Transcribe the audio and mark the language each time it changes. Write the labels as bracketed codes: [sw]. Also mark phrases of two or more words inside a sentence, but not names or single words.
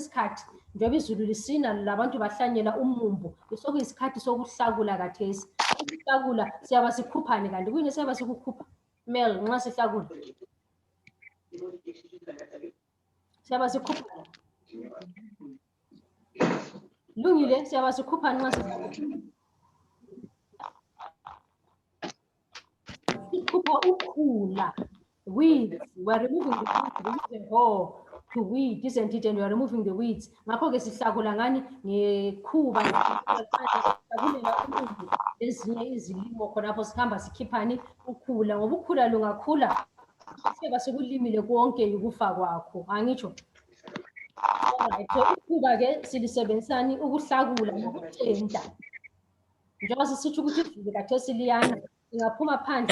[nd] sikhathi njengoba izulu lisina labantu bahlanyela umumbu sokuyisikhathi sokuhlakula kathesi ukuhlakula siyaba sikhuphani kanti kuyini siyaba sikukhupha Mel nxa sihlakula siyaba sikhuphani Lungile siyaba sikhuphani nxa sihlakula Kupa ukhula, [en] weeds. We are removing the weeds to weed, isn't it? And we are removing the weeds. [nd] Ngakho ke sihlakula ngani ngekhuba ezinye izilimo khonapho sikhamba sikhiphani ukhula ngoba ukhula lungakhula seba sekulimile konke ukufa kwakho angitsho [en] alright so [nd] ukhuba ke silisebenzisani ukuhlakula nokucenta njengoba sisitsho ukuthi izulu kathesi liyana singaphuma phandle